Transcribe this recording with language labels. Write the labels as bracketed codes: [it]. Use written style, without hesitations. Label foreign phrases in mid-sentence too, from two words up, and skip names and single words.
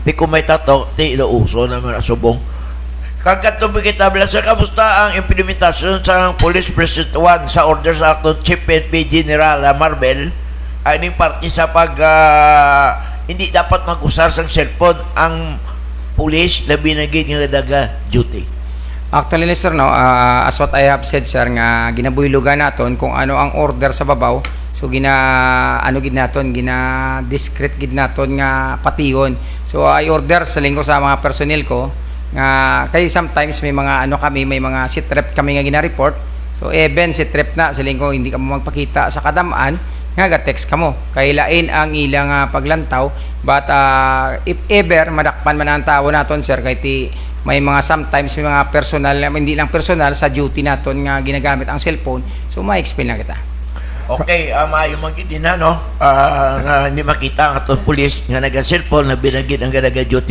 [hil] Di kung may tato, di uso naman asubong. Kagkat kita bla, sa kamusta ang implementasyon sa Police Precinct 1 sa order sa acton Chief PNP General Marbel ay ning parte sa hindi dapat mag-usar sang cellphone ang pulis labi na gid nga daga duty. [en] Actually, sir, no, as what I have said, [hil] sir, nga ginabuylugan naton kung ano ang order sa babaw. So gid naton discreet gid naton nga patihon. [en] So I order [hil] sa linggo sa mga personnel ko nga kay sometimes may mga may mga [en] sit rep [hil] kami nga gina-report. So even [en] sit rep [hil] na sa linggo hindi ka mo magpakita sa kadamaan nga ga-text ka mo. Kay lain ang ilang paglantaw [en] but if ever [hil] madakpan man ang tawo naton, sir, kay may mga sometimes may mga personal, hindi lang personal sa duty naton nga ginagamit ang cellphone. So ma-explain na kita. Okay, maayo man gid na, no? Nga hindi makita ang atong pulis nga naga-cellphone na binagid ang gadaga-duty.